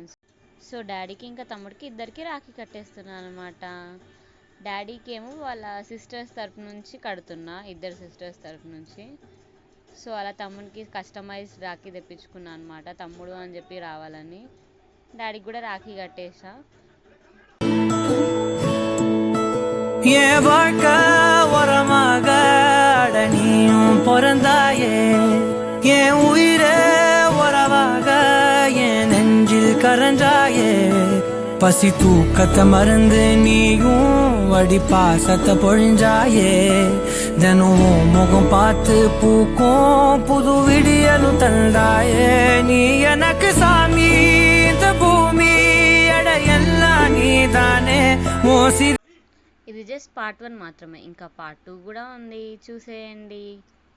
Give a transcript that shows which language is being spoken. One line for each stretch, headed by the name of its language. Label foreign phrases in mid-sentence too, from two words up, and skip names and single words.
Telugu: సో డాడీకి ఇంకా తమ్ముడికి ఇద్దరికి రాఖీ కట్టేస్తున్నాను అనమాట. డాడీకి ఏమో వాళ్ళ సిస్టర్స్ తరపు నుంచి కడుతున్నా, ఇద్దరు సిస్టర్స్ తరపు నుంచి. సో అలా తమ్ముడికి కస్టమైజ్డ్ రాఖీ తెప్పించుకున్నాను అనమాట, తమ్ముడు అని చెప్పి రావాలని. డాడీకి కూడా రాఖీ కట్టేసా.
Tamil: நீயும் பிறந்தாயே என் உயிரே உறவாக என் நெஞ்சில் கரஞ்சாயே பசி தூக்கத்தை மறந்து நீயும் அடி பாசத்தை பொழிஞ்சாயே தினம் முகம் பார்த்து பூக்கும் புது விடியலும் தந்தாயே நீ எனக்கு சாமி இந்த பூமி எல்லாம் நீதானே மோசி.
Telugu: ఇది
English: just part
Telugu: 1 మాత్రమే, ఇంకా పార్ట్ 2 కూడా ఉంది, చూసేయండి.